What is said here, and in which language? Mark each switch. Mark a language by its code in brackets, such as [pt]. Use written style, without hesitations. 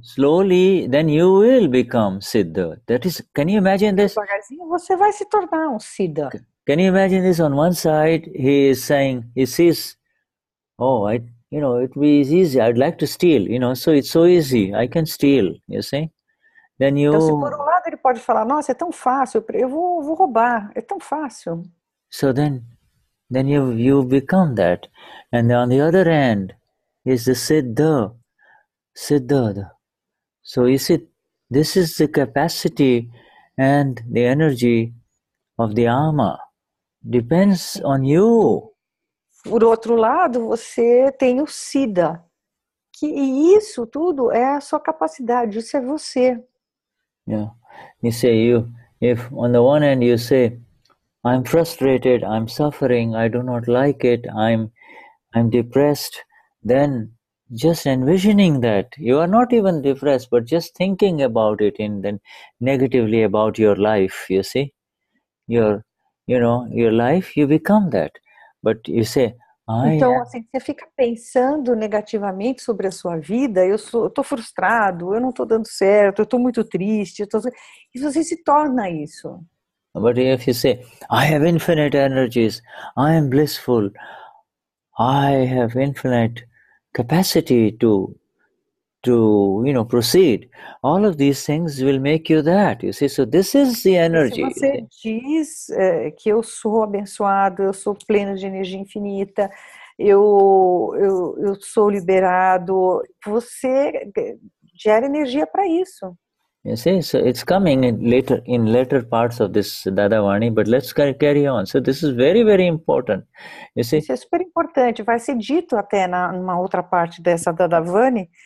[en] slowly, then you will become Siddha. That is, can you imagine this? Devagarzinho você vai se tornar um Siddha. Can you imagine this? On one side, he says, it would be easy. I'd like to steal, so it's so easy. I can steal, you see. Then Então, se por um lado ele pode falar, nossa, é tão fácil, eu vou roubar, é tão fácil. So then you become that. And on the other hand is the Siddha. So you see, this is the capacity and the energy of the Ama. Depends on you. [pt] Por outro lado, você tem o Siddha. E isso tudo é a sua capacidade, isso é você. [en] Yeah. You say if on the one hand you say, I'm frustrated, I'm suffering, I do not like it, I'm depressed, then just envisioning that, you are not even depressed, but just thinking about it and then negatively about your life, you see, your life, you become that. But you say, [pt] Então, assim, você fica pensando negativamente sobre a sua vida, eu tô frustrado, eu não estou dando certo, eu estou muito triste, e você se torna isso. [en] But if you say, I have infinite energies, I am blissful, I have infinite capacity to proceed, all of these things will make you that, you see. So this is the energy. [pt] Se você diz que eu sou abençoado, eu sou pleno de energia infinita, eu sou liberado. Você gera energia para isso. [en] You see, so it's coming in later parts of this Dadavani, but let's carry on. So this is very, very important. You see, [pt] isso é super importante. Vai ser dito até numa outra parte dessa Dadavani.